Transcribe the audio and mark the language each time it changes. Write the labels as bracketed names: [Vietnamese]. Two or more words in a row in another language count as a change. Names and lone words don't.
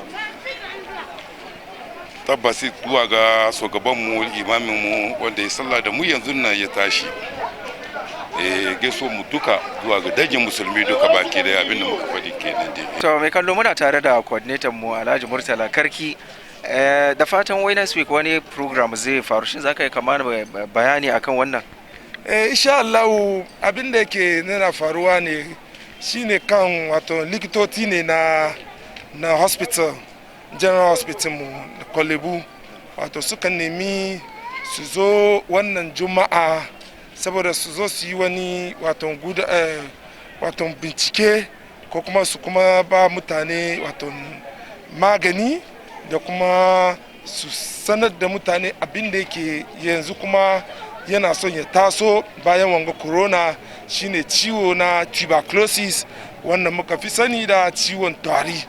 [Hausa] Tabbas zuwa ga shugaban mu, imamin mu wanda ya sallah da mu yanzu nan ya tashi. Gaiso mu duka zuwa ga dangin musulmi duka baki da abin da muka faɗi kenan dai. To mai kallo muna tare da coordinator mu Alhaji Murtala Karki. Da fatan wai [English] next week [Hausa] wani program zai faru, shin zaka yi kamar bayani akan wannan? [Arabic] إن شاء الله [Hausa] abin da yake nuna faruwa ne shine kan wato likitoci ne na hospital, [English] general hospital [Hausa] mu Kolebu, wato suka nemi su zo wannan juma'a saboda su zo su yi wani wato bincike ko kuma su kuma ba mutane wato magani da kuma su sanar da mutane abin da yake yanzu kuma yana son ya taso bayan wanga corona, shine ciwo na tuberculosis wannan muka fi sani da ciwon tari.